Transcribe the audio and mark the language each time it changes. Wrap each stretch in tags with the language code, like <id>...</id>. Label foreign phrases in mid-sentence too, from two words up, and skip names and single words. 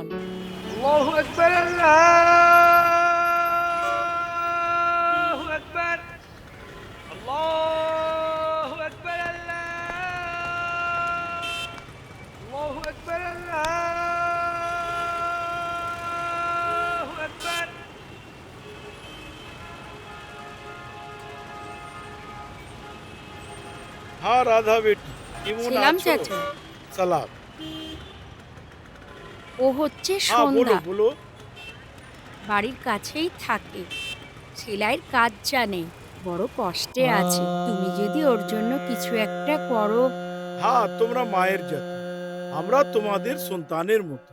<ar>الله أكبر، الله أكبر، الله أكبر، الله أكبر، الله أكبر.</ar> <bn>হ্যাঁ রাধা বেটি কেমন ছিলাম আছো? চাচা, সালাম। ও হচ্ছে হ্যাঁ বলো সন্ধ্যা, বলো। বাড়ির কাছেই থাকে, সেলাইয়ের কাজ জানে, বড় কষ্টে আছে। তুমি যদি ওর জন্য কিছু একটা করো। হ্যাঁ তোমরা মায়ের জাতি, আমরা তোমাদের সন্তানের মতো।</bn>